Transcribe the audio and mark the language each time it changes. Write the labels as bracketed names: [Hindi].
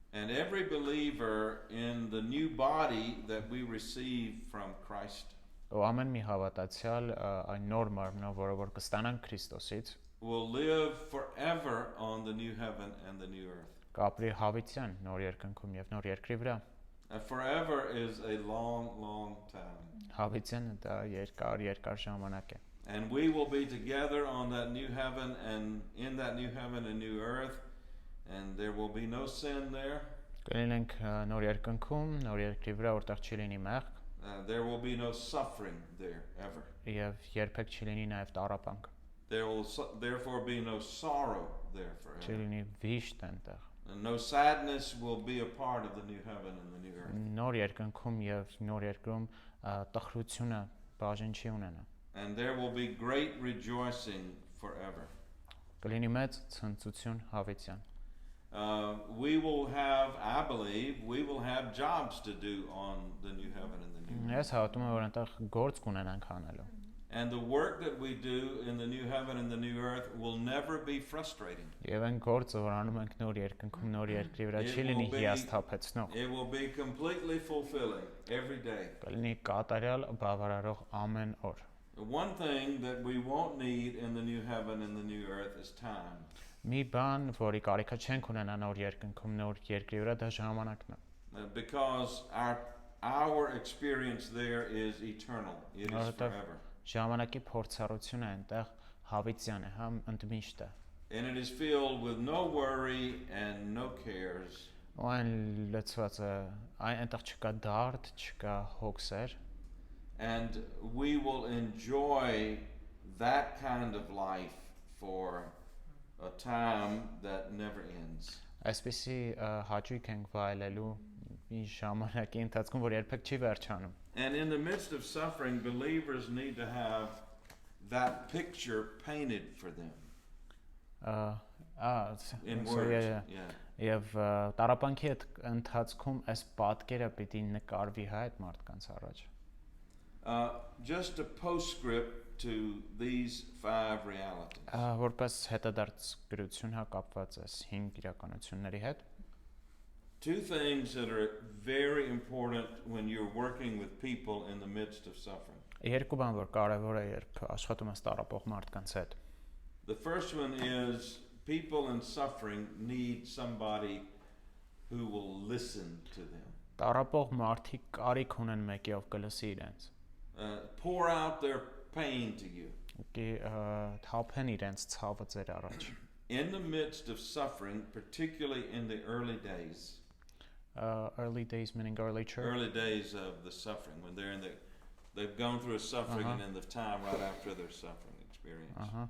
[English] And every believer in the new body that we receive from Christ [Armenian] Ու ամեն մի հավատացյալ այն նոր մարմնով, որը որ կստանան Քրիստոսից, [English] will live forever on the new heaven and the new earth. [Armenian] կապրի հավիտյան նոր երկնքում եւ նոր երկրի վրա։ [English] Forever is a long time. [Armenian] Հավիտյանը դա երկար ժամանակ է։ [English] And we will be together on that new heaven and in that new heaven and new earth, and there will be no sin there. [Armenian] Կլինենք նոր երկնքում, նոր երկրի վրա, որտեղ չի լինի մեղք, [English] There will be no suffering there ever. [Armenian] եւ երբեք չի լինի նաեւ տառապանք։ [English] There will therefore be no sorrow there [Armenian] Չի [English] forever. [Armenian] լինի վիշտ այնտեղ։ [English] And no sadness will be a part of the new heaven and the new earth. [Armenian] Նոր երկնքում եւ նոր երկրում տխրությունը բաժին չի ունենա։ [English] And there will be great rejoicing forever. [Armenian] Կլինի մեծ ցնծություն հավիտյան։ [English] We will have, I believe, we will have jobs to do on the new heaven and the new earth. [Armenian] Ես հավատում եմ, որ այնտեղ գործ կունենանք անելու։ [English] And the work that we do in the new heaven and the new earth will never be frustrating. [Armenian] Եվ այն գործը, որ անում ենք նոր երկնքում, նոր երկրի վրա, չի լինի հիասթափեցնող։ [English] It will be completely fulfilling every day. [Armenian] Կլինի կատարյալ բավարարող ամեն օր։ [English] The one thing that we won't need in the new heaven and the new earth is time. [Armenian] Մի բան, որի կարիքը չենք ունենա նոր երկնքում, նոր երկրի վրա, դա ժամանակն է։ [English] Because our experience there is eternal. It is forever. [Armenian] ժամանակի փորձառությունը այնտեղ հավիտյան է, հա, ընդմիշտ է։ [English] And it is filled with no worry and no cares. [Armenian] Այն լցված է, այնտեղ չկա դարդ, չկա հոգսեր, [English] And we will enjoy that kind of life for a time that never ends. [Armenian] այսպիսի հաճույք ենք վայելելու մի ժամանակի ընթացքում, որ երբեք չի վերջանում։ [English] And in the midst of suffering, believers need to have that picture painted for them in words. Yeah. [Armenian] Եվ տարապանքի ընթացքում այս պատկերը պիտի նկարվի հա այդ մարդկանց առաջ։ [English] Just a postscript to these 5 realities. [Armenian] Որպես հետադարձ գրություն հա կապված է 5 իրականությունների հետ։ [English] 2 things that are very important when you're working with people in the midst of suffering. [Armenian] Երկու բան որ կարևոր է երբ աշխատում ես տառապող մարդկանց հետ։ [English] The first one is people in suffering need somebody who will listen to them. [Armenian] Տառապող մարդիկ կարիք ունեն մեկի, ով կլսի իրենց։ [English] Pour out their pain to you. [Armenian] Թափեն իրենց ցավը ձեր առաջ։ [English] In the midst of suffering, particularly in the early days. Early days meaning early church. Early days of the suffering, when they've gone through a suffering and in the time right after their suffering experience.